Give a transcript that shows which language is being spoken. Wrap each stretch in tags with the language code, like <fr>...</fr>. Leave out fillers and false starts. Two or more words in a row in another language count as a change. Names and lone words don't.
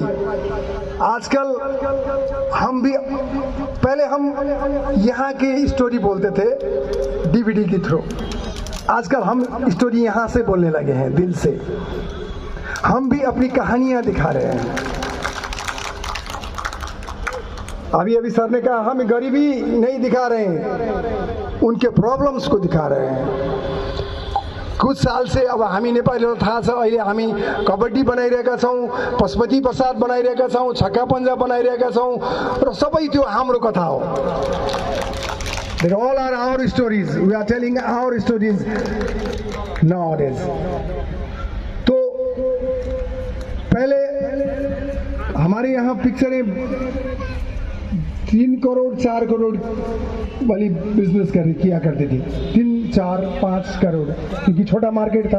<hi>आजकल हम भी, पहले हम यहाँ की स्टोरी बोलते थे डीवीडी के थ्रू, आजकल हम स्टोरी यहाँ से बोलने लगे हैं, दिल से। हम भी अपनी कहानियां दिखा रहे हैं। अभी सर ने कहा हम गरीबी नहीं दिखा रहे हैं, उनके प्रॉब्लम्स को दिखा रहे हैं।</hi> <ne>कुछ साल से अब हामी नेपालीहरु थाहा छ अहिले हामी कबड्डी बनाइरहेका छौं, पशुपति प्रसाद बनाइरहेका छौं, छक्का पञ्जा बनाइरहेका छौं र सबै त्यो हाम्रो कथा हो।</ne> <en>They all are our stories. We are telling our stories nowadays.</en> <hi>तो पहले हमारे यहाँ पिक्चरें 3 करोड़ 4 करोड़ वाली बिजनेस किया करती थी, 3, 4, 5 करोड़, क्योंकि छोटा मार्केट था।</hi>